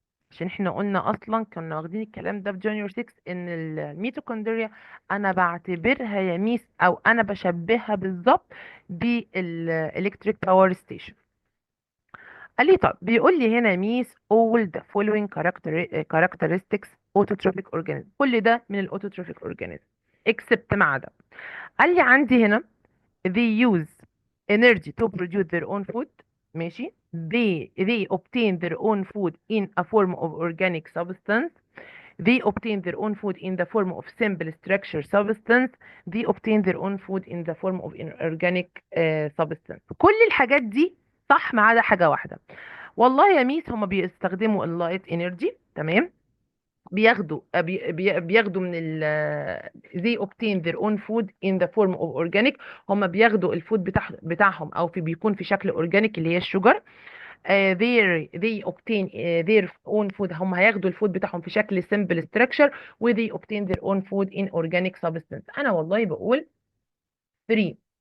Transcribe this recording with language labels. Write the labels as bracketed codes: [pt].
[ar] عشان احنا قلنا اصلا كنا واخدين الكلام ده في جونيور 6 ان الميتوكوندريا انا بعتبرها يا ميس او انا بشبهها بالظبط بالالكتريك باور ستيشن. قال لي طب بيقول لي هنا ميس [en] all the following characteristics autotrophic organism، [ar] كل ده من الاوتوتروفيك organism except ما عدا. قال لي عندي هنا [en] they use energy to produce their own food. ماشي، they obtain their own food in a form of organic substance. They obtain their own food in the form of simple structure substance. They obtain their own food in the form of inorganic substance. [ar] كل الحاجات دي صح ما عدا حاجة واحدة. والله يا ميس هما بيستخدموا اللايت انرجي. تمام، بياخدوا بياخدوا من [en] they obtain their own food in the form of organic. [ar] هما بياخدوا الفود بتاعهم او بيكون في شكل اورجانيك اللي هي الشجر. [en] they obtain their own food، [ar] هم هياخدوا الفود بتاعهم في شكل [en] simple structure، و they obtain their own food in organic substance. [ar] انا والله بقول 3.